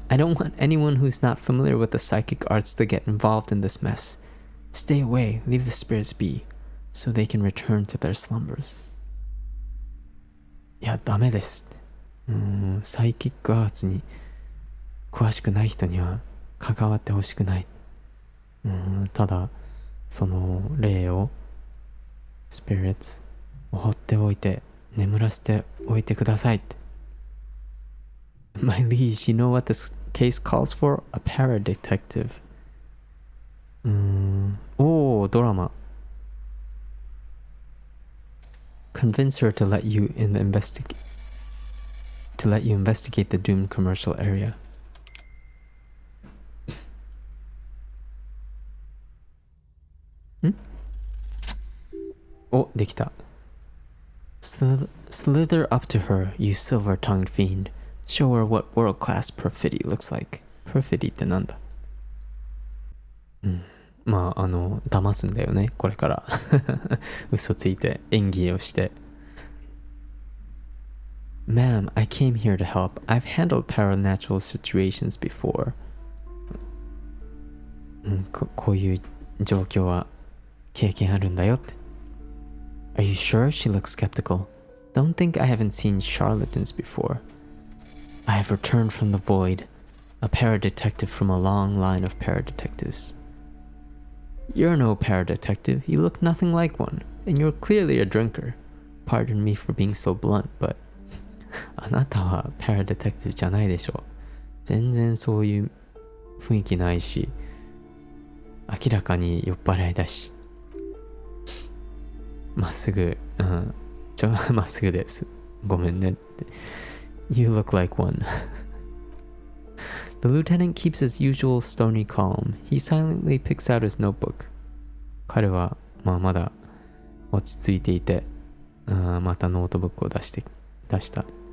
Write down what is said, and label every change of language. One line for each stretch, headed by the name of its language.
English: I don't want anyone who's not familiar with the psychic arts to get involved in this mess. Stay away, leave the spirits be, so they can return to their slumbers.
Japanese: いや、ダメです。サイキックアーツに詳しくない人には関わってほしくない。ただ、その霊を、スピリッツを放っておいて、眠らせておいてくださいって。
English: My liege, you know what this case calls for? A para-detective.
Japanese: ドラマ。
English: Convince her to let you investigate the doomed commercial area.
Japanese: できた。
English: Slither up to her, you silver-tongued fiend. Show her what world-class perfidy looks like.
Japanese: Perfidy ってなんだ？騙すんだよね、これから。嘘ついて、演技をして。
English: Ma'am, I came here to help. I've handled paranatural situations before.
Japanese: こういう状況は経験あるんだよって。
English: Are you sure? She looks skeptical. Don't think I haven't seen charlatans before. I have returned from the void, a paradetective from a long line of paradetectives. You're no paradetective. You look nothing like one, and you're clearly a drinker. Pardon me for being so blunt, but
Japanese: あなたはパラデテクティブじゃないでしょ。全然そういう雰囲気ないし、明らかに酔っ払いだし、まっすぐ、まっすぐです。ごめんねって。
English: You look like one. The lieutenant keeps his usual stony calm. He silently picks out his notebook.
Japanese: 彼は、まだ落ち着いていて、またノートブックを出した。